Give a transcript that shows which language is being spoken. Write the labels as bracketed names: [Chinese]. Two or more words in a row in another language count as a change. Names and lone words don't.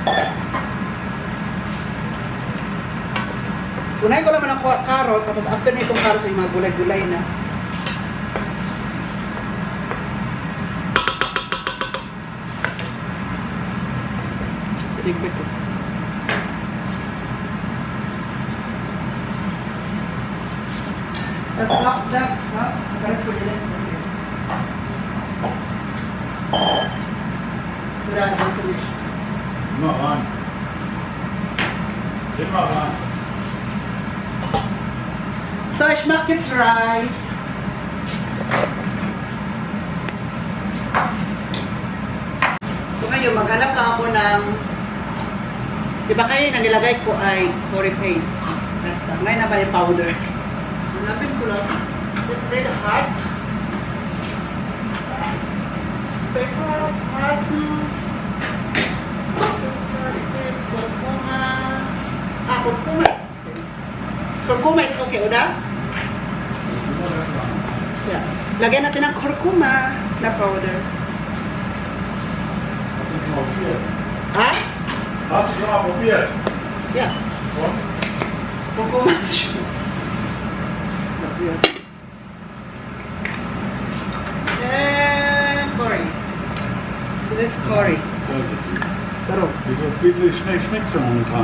[Filipino] Unahin ko naman ang carrots, tapos after na itong carrots, yung mga gulay-gulay na. Titigpit ko. [English] That's not. That's for the next one. [Filipino] Wala na sa wish. [German] Immer ran. Immer ran. So, ich mache jetzt Rice. [Filipino] So, ngayon, maghanap lang ako ng, di ba kayo na nilagay ko ay curry paste. Basta. Ngayon na ba yung powder? Hanapin ko lang. [English] It's very hot. Very hot. [German] Kurkuma. [English] Kurkuma is okay, Oda? Yeah. [Filipino] Lagyan natin ng kurkuma na powder. Ha? [German] Hast du schon mal probiert? [English] Yeah. [German] Und? Kurkuma. [English] And curry. This is curry. Pero, [German] Wie viel schmeckt es momentan?